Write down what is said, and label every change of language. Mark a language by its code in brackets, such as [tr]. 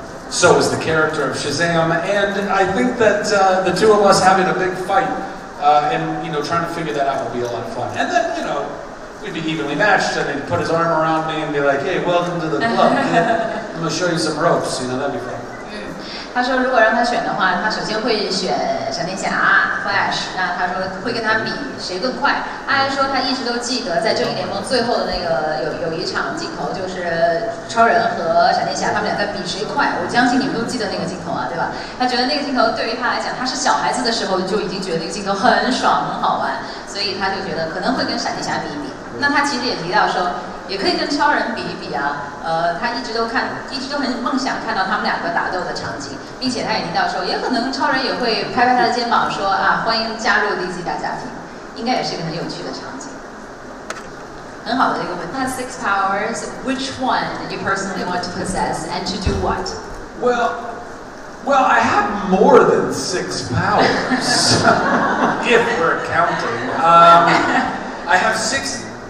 [en] So is the character of Shazam, and I think that the two of us having a big fight and trying to figure that out will be a lot of fun. And then we'd be evenly matched. I mean, put his arm around me and be like, "Hey, welcome to the club, kid. I'm gonna show you some ropes." That'd be fun. [zh] 他说，如果让他选的话，他首先会选闪电侠 Flash。那他说会跟他比谁更快。他还说他一直都记得在正义联盟最后的那个有一场镜头，就是超人和闪电侠他们俩在比谁快。我相信你们都记得那个镜头啊，对吧？他觉得那个镜头对于他来讲，他是小孩子的时候就已经觉得那个镜头很爽很好玩，所以他就觉得可能会跟闪电侠比一比。那他其实也提到说，也可以跟超人比一比啊。他一直都很梦想看到他们两个打斗的场景，并且他也提到说，也可能超人也会拍拍他的肩膀说啊，欢迎加入 DC 大家庭，应该也是一个很有趣的场景。很好的一个问题。 [en] Has 6 powers. Which one did you personally want to possess, and to do what? Well, I have more than 6 powers, if we're counting. I have 6.